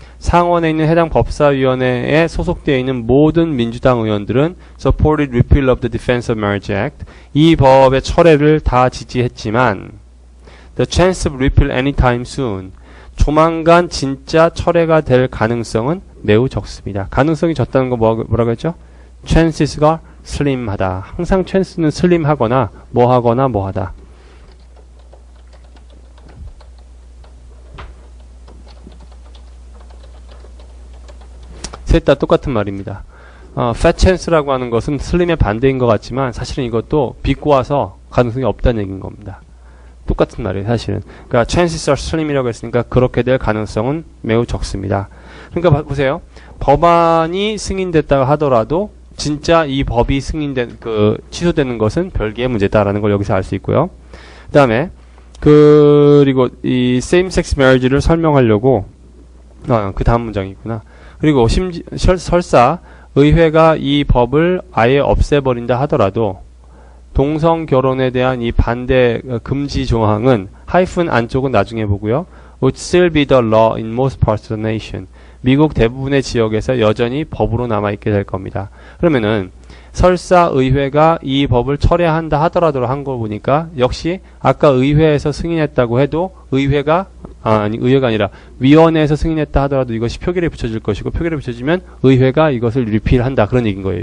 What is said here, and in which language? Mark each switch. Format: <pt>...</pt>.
<ko>상원에 있는 해당 법사위원회에 소속되어 있는 모든 민주당 의원들은</ko> <en>supported repeal of the Defense of Marriage Act.</en> <ko>이 법의 철회를 다 지지했지만</ko> <en>the chance of repeal anytime soon.</en> <ko>조만간 진짜 철회가 될 가능성은 매우 적습니다. 가능성이 적다는 거 뭐라고 했죠? chances가 slim하다. 항상 chance는 slim하거나 뭐하다. 셋 다 똑같은 말입니다. fat chance라고 하는 것은 slim의 반대인 것 같지만 사실은 이것도 비꼬아서 가능성이 없다는 얘기인 겁니다. 똑같은 말이에요, 사실은. 그러니까</ko> <en>chances are slim</en> <ko>이라고 했으니까 그렇게 될 가능성은 매우 적습니다. 그러니까 보세요. 법안이 승인됐다고 하더라도 진짜 이 법이 취소되는 것은 별개의 문제다라는 걸 여기서 알 수 있고요. 그 다음에 그리고 이 same-sex marriage를 설명하려고 그 다음 문장이 있구나. 그리고 설사 의회가 이 법을 아예 없애버린다 하더라도 동성 결혼에 대한 이 반대 금지 조항은 하이픈 안쪽은 나중에 보고요.</ko> <en>would still be the law in most parts of the nation.</en> <ko>미국 대부분의 지역에서 여전히 법으로 남아있게 될 겁니다. 그러면은 설사 의회가 이 법을 철회한다 하더라도 한 거 보니까 역시 아까 의회에서 승인했다고 해도 의회가 아니라 위원회에서 승인했다 하더라도 이것이 표결에 붙여질 것이고 표결에 붙여지면 의회가 이것을 리필한다 그런 얘기인 거예요.</ko>